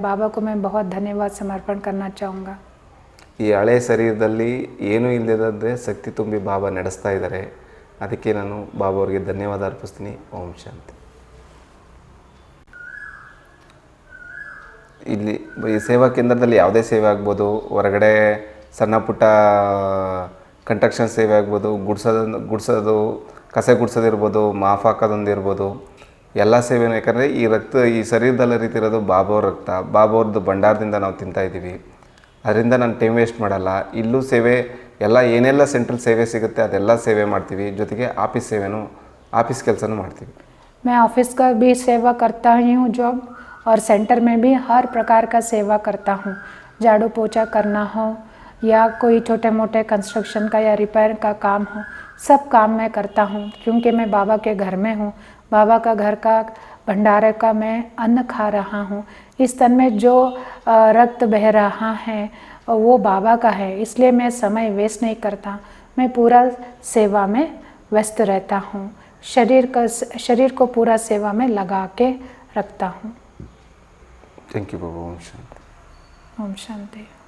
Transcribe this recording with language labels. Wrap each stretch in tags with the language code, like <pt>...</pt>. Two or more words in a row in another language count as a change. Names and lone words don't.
<hi>बाबा को मैं बहुत धन्यवाद समर्पण करना चाहूँगा.</hi> <kn>ಈ ಹಳೆ ಶರೀರದಲ್ಲಿ ಏನೂ ಇಲ್ಲದಿದ್ದರೆ ಶಕ್ತಿ ತುಂಬಿ ಬಾಬಾ ನಡೆಸ್ತಾ ಇದ್ದಾರೆ. ಅದಕ್ಕೆ ನಾನು ಬಾಬಾವ್ರಿಗೆ ಧನ್ಯವಾದ ಅರ್ಪಿಸ್ತೀನಿ. ಓಂ ಶಾಂತಿ. ಇಲ್ಲಿ ಈ ಸೇವಾ ಕೇಂದ್ರದಲ್ಲಿ ಯಾವುದೇ ಸೇವೆ ಆಗ್ಬೋದು, ಹೊರಗಡೆ ಸಣ್ಣ ಪುಟ್ಟ ಕಂಟ್ರಕ್ಷನ್ ಸೇವೆ ಆಗ್ಬೋದು, ಗುಡ್ಸೋದು ಕಸ ಗುಡ್ಸೋದಿರ್ಬೋದು, ಮಾಫ್ ಹಾಕೋದೊಂದು ಇರ್ಬೋದು, ಎಲ್ಲ ಸೇವೆನೂ. ಯಾಕಂದರೆ ಈ ಶರೀರದಲ್ಲಿ ಹರಿತಿರೋದು ಬಾಬಾವ್ರ ರಕ್ತ, ಬಾಬಾವ್ರದ್ದು ಭಂಡಾರದಿಂದ ನಾವು ತಿಂತಾಯಿದ್ದೀವಿ. ಅದರಿಂದ ನಾನು</kn> <en>time waste</en> <kn>ಮಾಡಲ್ಲ. ಇಲ್ಲೂ ಸೇವೆ ಎಲ್ಲ ಏನೆಲ್ಲ ಸೆಂಟ್ರಲ್ ಸೇವೆ ಸಿಗುತ್ತೆ ಅದೆಲ್ಲ ಸೇವೆ ಮಾಡ್ತೀವಿ, ಜೊತೆಗೆ ಆಫೀಸ್ ಕೆಲಸನೂ ಮಾಡ್ತೀವಿ.</kn> <hi>मैं ऑफिस का भी सेवा करता ही हूँ जॉब, और सेंटर में भी हर प्रकार का सेवा करता हूँ. झाड़ू पोछा करना हो या कोई छोटे मोटे कंस्ट्रक्शन का या रिपेयर का काम हो, सब काम मैं करता हूँ. क्योंकि मैं बाबा के घर में हूँ, बाबा का घर का भंडारे का मैं अन्न खा रहा हूँ. इस तन में जो रक्त बह रहा है वो बाबा का है, इसलिए मैं समय वेस्ट नहीं करता. मैं पूरा सेवा में व्यस्त रहता हूँ. शरीर को पूरा सेवा में लगा के रखता हूँ.</hi> <en>thank you</en> <kn>ಬಾಬಾ. ಓಂ ಶಾಂತಿ.</kn> <hi>ओम शांति.</hi>